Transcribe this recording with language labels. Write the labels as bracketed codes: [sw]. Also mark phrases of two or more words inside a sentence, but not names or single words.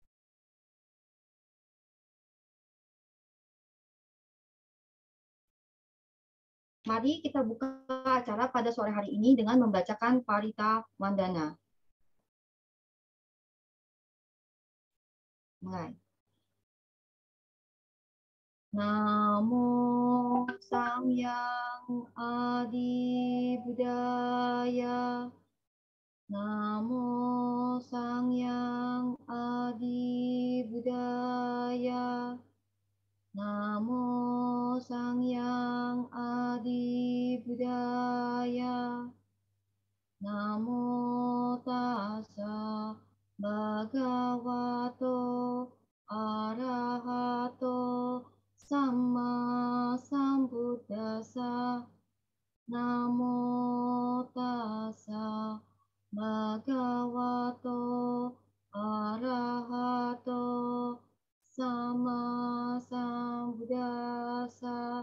[id] Mari kita buka acara pada sore hari ini dengan membacakan Parita Wandana. Mulai. [pi] Namo Sangyang Adi Budaya. Namo Sangyang Adi Budaya. Namo Sangyang Adi Budaya. Namo Tassa Bhagavato Arahato Samma Sambuddhassa. Namo Tassa Bhagavato Arahato Samma Sambuddhassa.